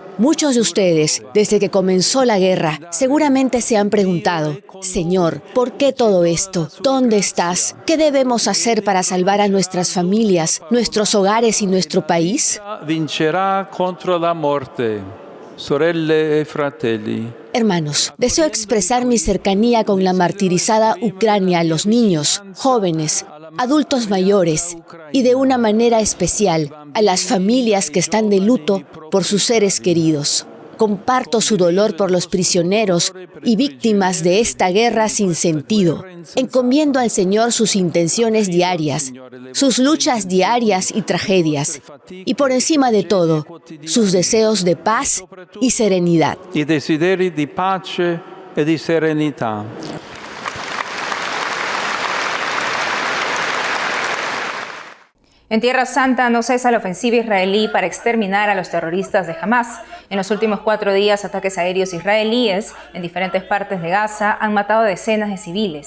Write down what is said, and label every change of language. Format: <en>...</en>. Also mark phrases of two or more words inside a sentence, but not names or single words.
<es>Muchos de ustedes, desde que comenzó la guerra, seguramente se han preguntado: Señor, ¿por qué todo esto? ¿Dónde estás? ¿Qué debemos hacer para salvar a nuestras familias, nuestros hogares y nuestro país? Vincerá contra la muerte.</es> <it>Sorelle e fratelli.</it> <es>Hermanos, deseo expresar mi cercanía con la martirizada Ucrania, los niños, jóvenes, adultos mayores y de una manera especial a las familias que están de luto por sus seres queridos. Comparto su dolor por los prisioneros y víctimas de esta guerra sin sentido. Encomiendo al Señor sus intenciones diarias, sus luchas diarias y tragedias, y por encima de todo, sus deseos de paz y serenidad.</es> <it>I desideri di pace e di serenità.</it> <es>En Tierra Santa no cesa la ofensiva israelí para exterminar a los terroristas de Hamás. En los últimos 4 días, ataques aéreos israelíes en diferentes partes de Gaza han matado a decenas de civiles.</es>